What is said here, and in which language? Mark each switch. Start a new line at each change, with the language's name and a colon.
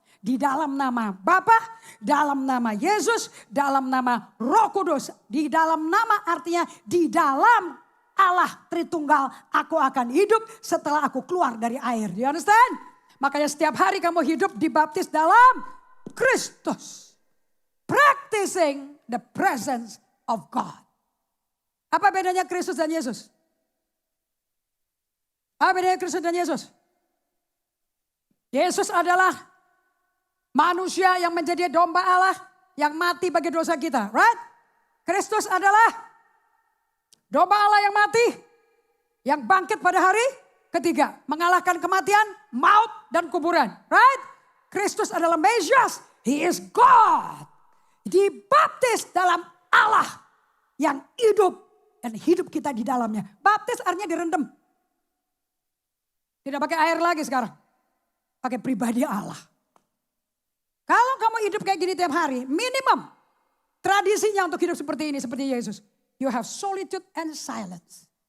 Indonesian: Di dalam nama Bapa, dalam nama Yesus, dalam nama Roh Kudus. Di dalam nama artinya di dalam Allah Tritunggal, aku akan hidup setelah aku keluar dari air.
English: Do you understand?
Indonesian: Makanya setiap hari kamu hidup dibaptis dalam Kristus.
English: Practicing the presence of God.
Indonesian: Apa bedanya Kristus dan Yesus? Apa bedanya Kristus dan Yesus? Yesus adalah manusia yang menjadi domba Allah yang mati bagi dosa kita.
English: Right?
Indonesian: Kristus adalah domba Allah yang mati, yang bangkit pada hari ketiga. Mengalahkan kematian, maut, dan kuburan.
English: Right?
Indonesian: Kristus adalah Mesias.
English: He is God.
Indonesian: Dibaptis dalam Allah yang hidup. Dan hidup kita di dalamnya. Baptis artinya direndam. Tidak pakai air lagi sekarang. Pakai pribadi Allah. Kalau kamu hidup kayak gini tiap hari, minimum. Tradisinya untuk hidup seperti ini, seperti Yesus.
English: You have solitude and silence.